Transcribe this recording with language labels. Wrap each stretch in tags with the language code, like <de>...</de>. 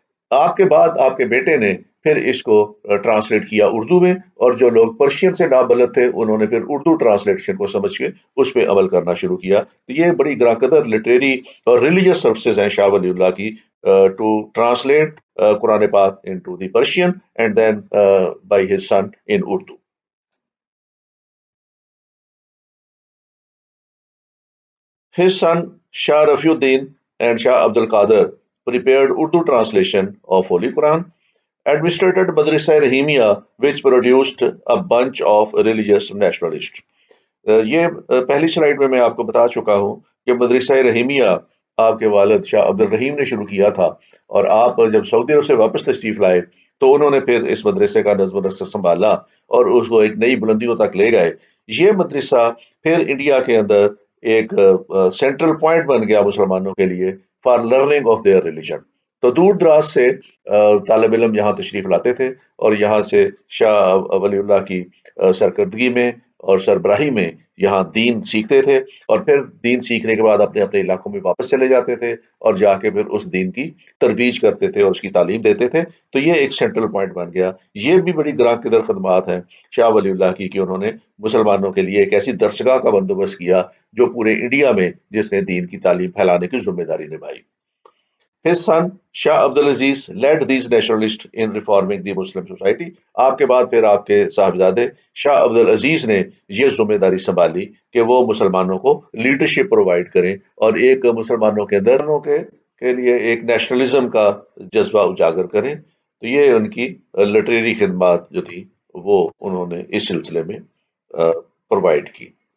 <ur>آپ کے بعد آپ کے بیٹے نے پھر اس کو ٹرانسلیٹ کیا اردو میں، اور جو لوگ پرشین سے نابلد تھے انہوں نے پھر اردو ٹرانسلیشن کو سمجھ کے اس پہ عمل کرنا شروع کیا. تو یہ بڑی گراں قدر لٹریری اور ریلیجیس سروسز ہیں شاہ ولی اللہ کی</ur> <en>To translate Quran پاک into the Persian and then by his son in Urdu. His son Shah Rafiuddin and Shah Abdul Qadir prepared Urdu translation of Holy Quran, administered Madrasa Rahimia, which produced a bunch of religious nationalists.</en> <ur>یہ پہلی slide میں آپ کو بتا چکا ہوں کہ مدرسہ رحیمیہ آپ کے والد شاہ عبد الرحیم نے شروع کیا تھا، اور آپ جب سعودی عرب سے واپس تشریف لائے تو انہوں نے پھر اس مدرسے کا نظم و نسق سنبھالا اور اس کو ایک نئی بلندیوں تک لے گئے. یہ مدرسہ پھر انڈیا کے اندر ایک سینٹرل پوائنٹ بن گیا مسلمانوں کے لیے</ur> <en>For learning of their religion.</en> <ur>تو دور دراز سے طالب علم یہاں تشریف لاتے تھے اور یہاں سے شاہ ولی اللہ کی سرکردگی میں اور سربراہی میں یہاں دین سیکھتے تھے، اور پھر دین سیکھنے کے بعد اپنے اپنے علاقوں میں واپس چلے جاتے تھے اور جا کے پھر اس دین کی ترویج کرتے تھے اور اس کی تعلیم دیتے تھے. تو یہ ایک سینٹرل پوائنٹ بن گیا. یہ بھی بڑی گراں قدر خدمات ہیں شاہ ولی اللہ کی کہ انہوں نے مسلمانوں کے لیے ایک ایسی درسگاہ کا بندوبست کیا جو پورے انڈیا میں جس نے دین کی تعلیم پھیلانے کی ذمہ داری نبھائی.</ur> <en>His son Shah Abdul Aziz led these nationalists in reforming the Muslim society.</en> <ur>آپ کے بعد پھر آپ کے صاحبزادے شاہ عبد العزیز نے یہ ذمہ داری سنبھالی کہ وہ مسلمانوں کو لیڈرشپ پرووائڈ کریں اور ایک مسلمانوں کے اندر کے لیے ایک نیشنلزم کا جذبہ اجاگر کریں. تو یہ ان کی لٹریری خدمات جو تھی وہ انہوں نے اس سلسلے میں پرووائڈ کی.</ur>